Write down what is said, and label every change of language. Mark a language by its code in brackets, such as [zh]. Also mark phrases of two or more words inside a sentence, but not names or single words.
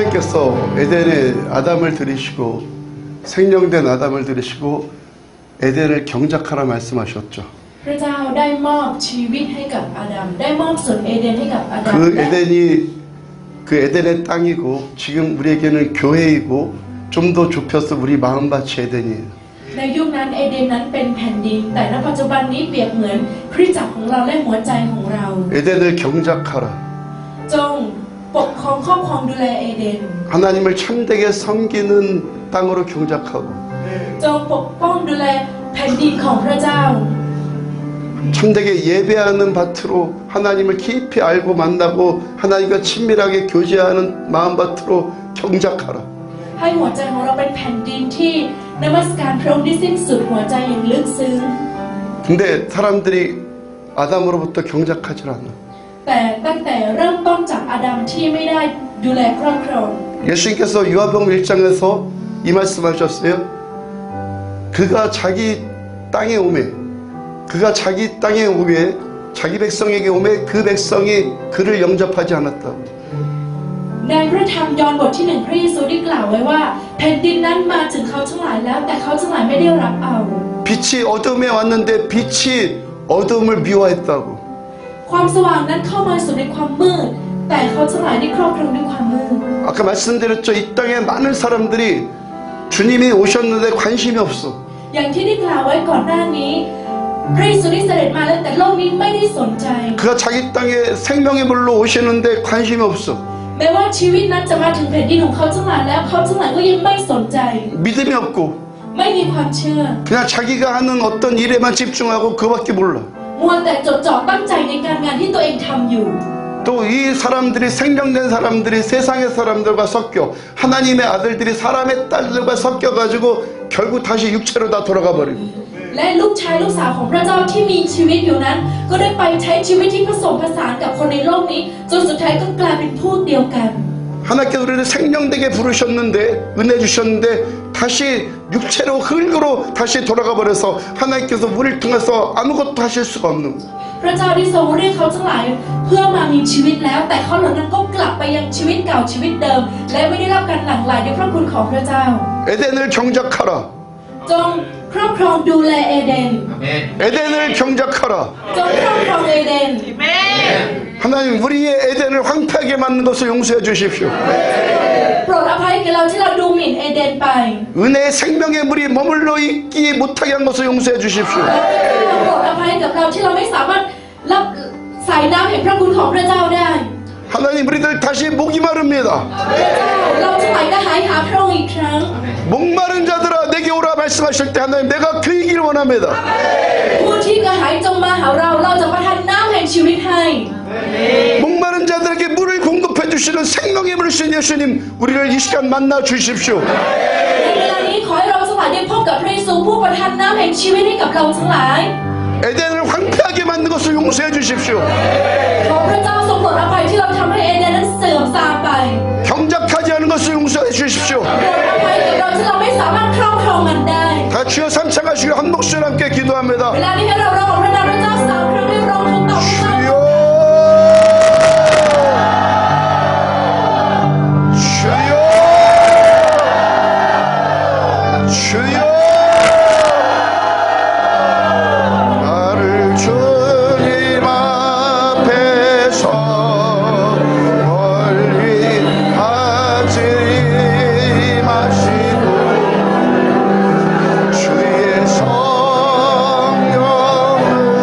[ko] 하나님께서 에덴에 아담을 들이시고 생명된 아담을 들이시고 에덴을 경작하라 말씀하셨죠. [th] พระเจ้าได้มอบชีวิตให้กับอาดัมได้มอบสวนเอเดนให้กับอาดัม [ko] 그 에덴의 땅이고 지금 우리에게는 교회이고 좀 더 좁혀서 우리 마음밭이 에덴이에요. [th] ในยุคนั้นเอเดนนั้นเป็นแผ่นดินแต่ณปัจจุบันนี้เปรียบเหมือนคริสตจักรของเราและหัวใจของเรา [ko] 에덴을 경작하라. [th] จงปกครองครอบครองดูแลเอเดน [ko] 하나님을 참되게 섬기는 땅으로 경작하고 [th] จงปกป้องดูแลแผ่นดินของพระเจ้า [ko] 참되게 예배하는 밭으로 하나님을 깊이 알고 만나고 하나님과 친밀하게 교제하는 마음밭으로 경작하라. [th] ให้หัวใจของเราเป็นแผ่นดินที่นมัสการพระองค์ที่สิ้นสุดหัวใจอย่างลึกซึ้ง [ko] 근데 사람들이 아담으로부터 경작하지 않아. [th] แต่ตั้งแต่เริ่มต้นจากอาดัมที่ไม่ได้ดูแลครอบครอง [ko] 예수님께서 요한복음 1장에서 이 말씀하셨어요. 그가 자기 땅에 오매 그가 자기 땅에 오매 자기 백성에게 오매 그 백성이 그를 영접하지 않았다고. [th] ในพระธรรมยอห์นบทที่ 1พระเยซูได้กล่าวไว้ว่าแผ่นดินนั้นมาถึงเขาทั้งหลายแล้วแต่เขาทั้งหลายไม่ได้รับเอา [ko] 빛이 어둠에 왔는데 빛이 어둠을 미워했다고. [th] ความสว่างนั้นเข้ามาสู่ในความมืดแต่เขาทั้งหลายได้ครอบครองด้วยความมืด [ko] 아까 말씀드렸죠. 이 땅에 많은 사람들이 주님이 오셨는데 관심이 없어. [th] อย่างที่ได้กล่าวไว้ก่อนหน้านี้พระเยซูได้เสด็จมาแล้วแต่โลกนี้ไม่ได้สนใจ [ko] 그가 자기 땅에 생명의 물로 오시는데 관심이 없어. [th] แม้ว่าชีวิตนั้นจะมาถึงแผ่นดินของเขาทั้งหลายแล้วเขาทั้งหลายก็ยังไม่สนใจ [ko] 믿음이 없고 [th] ไม่มีความเชื่อ [ko] 그냥 자기가 하는 어떤 일에만 집중하고 그거밖에 몰라. [th] มัวแต่จดจ่อตั้งใจในการงานที่ตัวเองทำอยู่ [ko] 또 이 사람들이 생명된 사람들이 세상의 사람들과 섞여 하나님의 아들들이 사람의 딸들과 섞여가지고 결국 다시 육체로 다 돌아가 버리고 [th] และลูกชายลูกสาวของพระเจ้าที่มีชีวิตอยู่นั้นก็ได้ไปใช้ชีวิตที่ผสมผสานกับคนในโลกนี้จนสุดท้ายก็กลายเป็นพวกเดียวกัน [ko] 하나님께서 우리를 생명되게 부르셨는데 은혜 주셨는데 다시 육체로 흙으로 다시 돌아가 버려서 하나님께서 우리를 통해서 아무것도 하실 수가 없는 거예요. [th] พระเจ้าได้ทรงเรียกเขาทั้งหลายเพื่อมามีชีวิตแล้วแต่เขาเหล่านั้นก็กลับไปยังชีวิตเก่าชีวิตเดิมและไม่ได้รับการหลั่งไหลด้วยพระคุณของพระเจ้า [ko] 에덴을 경작하라. [th] จงครอบครองดูแลเอเดน [ko] 아멘. 에덴을 경작하라. [th] จงครอบครองเอเดน [ko] 하나님 우리의 에덴을 황폐하게 만든 것을 용서해 주십시오. [th] โปรดอภัยแก่เราที่เราดูหมิ่นเอเดนไป [ko] 은혜의 생명의 물이 머물러 있기 못하게 한 것을 용서해 주십시오. [th] โปรดอภัยกับเราที่เราไม่สามารถรับสายน้ำแห่งพระคุณของพระเจ้าได้ [ko] 하나님 우리들 다시 목이 마릅니다. [th] พระเจ้าเราทั้งหลายได้หายหาพระองค์อีกครั้ง [ko] 목마른 자들아 내게 오라 말씀하실 때 하나님 내가 그 얘기를 원합니다. [th] ผู้ที่กระหายจงมาหาเราเราจะประทานน้ำแห่งชีวิตให้ [ko] 목마른 자들에게 물을 공급해 주시는 생명의 물 주신 예수님 우리를 이 시간 만나 주십시오. [th] ในเวลานี้ขอให้เราทั้งหลายได้พบกับพระเยซูผู้ประทานน้ำแห่งชีวิตให้กับเราทั้งหลาย [ko] 에덴을 황폐하게 만든 것을 용서해 주십시오. [th] ขอพระเจ้าทรงโปรดอภัยที่เราทำให้เอเดนนั้นเสื่อมทรามไป [ko] 경작하지 않은 것을 용서해 주십시오. [th] โปรดอภัยกับเราที่เราไม่สามารถครอบครองมันได้ [ko] 다 주여 삼창하시고 한 목소리 함께 [th] เว [ko] 기도합니다. [th] ลานี้ให้เราร้องของพระนามพระเจ้าสามครั้งให้ร้องทุกต่อพระเจ้า [ko] 주여 주여 나를 주님 앞에서 멀리 하지 마시고 주의 성령을